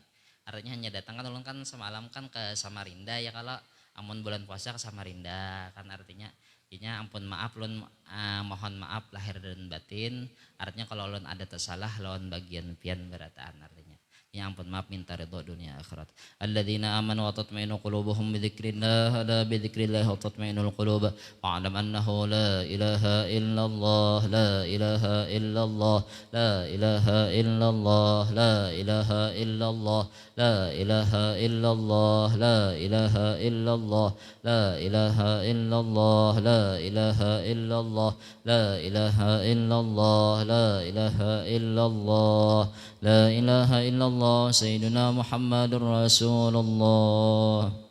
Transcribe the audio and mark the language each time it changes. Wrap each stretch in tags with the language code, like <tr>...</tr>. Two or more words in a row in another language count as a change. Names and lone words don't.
<bjn>Artinya hanya datang kan ulun kan semalam kan ke Samarinda ya kalau amun bulan puasa ke Samarinda kan artinya. Jadinya ampun maaf ulun mohon maaf lahir dan batin. Artinya kalau ulun ada tersalah lawan bagian pian berataan artinya. Ya ampun maaf minta ridho dunia akhirat.</bjn> <ar>الذين آمنوا وتطمئن قلوبهم بذكر الله ألا بذكر الله وتطمئن القلوب. فاعلم أنه لا إله إلا الله لا إله إلا الله لا إله إلا الله لا إله إلا الله لا إله إلا الله لا إله إلا الله لا إله إلا الله لا إله إلا الله لا إله إلا الله لا إله إلا الله لا إله إلا الله سيدنا محمد رسول الله.</ar>